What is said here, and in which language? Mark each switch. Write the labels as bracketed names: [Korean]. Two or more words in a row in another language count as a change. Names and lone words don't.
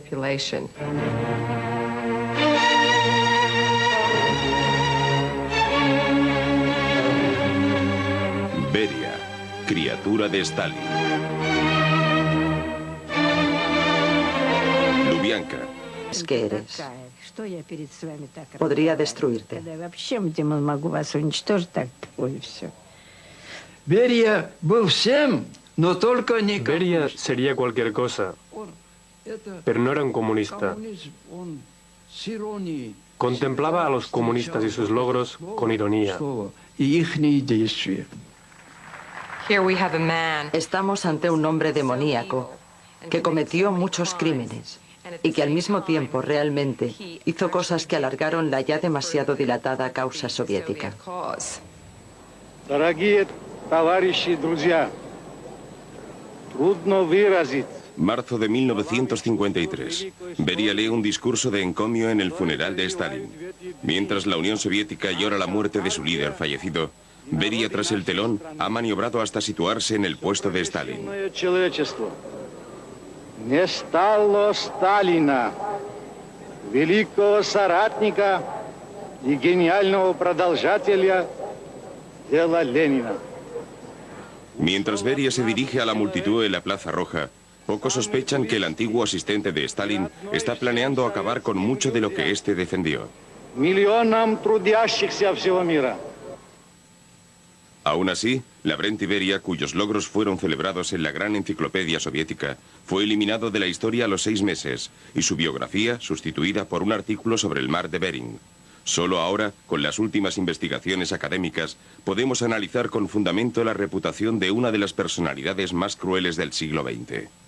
[Spanish] Beria, criatura de Stalin. Lubianka. Es que eres. Podría destruirte. [Russian] Beria был всем, но только не коммунист. [Spanish] Beria sería cualquier cosa, pero no era un comunista. Contemplaba a los comunistas y sus logros con ironía. [Russian] И ихние действия. [Spanish] Estamos ante un hombre demoníaco que cometió muchos crímenes y que al mismo tiempo realmente hizo cosas que alargaron la ya demasiado dilatada causa soviética. [Russian] Дорогие товарищи и друзья, трудно выразить. [Spanish] Marzo de 1953. Beria lee un discurso de encomio en el funeral de Stalin. Mientras la Unión Soviética llora la muerte de su líder fallecido, Beria, tras el telón, ha maniobrado hasta situarse en el puesto de Stalin. [Russian] Не стало Сталина, великого соратника и гениального продолжателя дела Ленина. [Spanish] Mientras Beria se dirige a la multitud en la Plaza Roja, pocos sospechan que el antiguo asistente de Stalin está planeando acabar con mucho de lo que éste defendió. [Russian] Миллионам трудящихся всего мира. [Spanish] Aún así, Lavrenti Beria, cuyos logros fueron celebrados en la gran enciclopedia soviética, fue eliminado de la historia a los 6 meses y su biografía sustituida por un artículo sobre el mar de Bering. Solo ahora, con las últimas investigaciones académicas, podemos analizar con fundamento la reputación de una de las personalidades más crueles del siglo XX.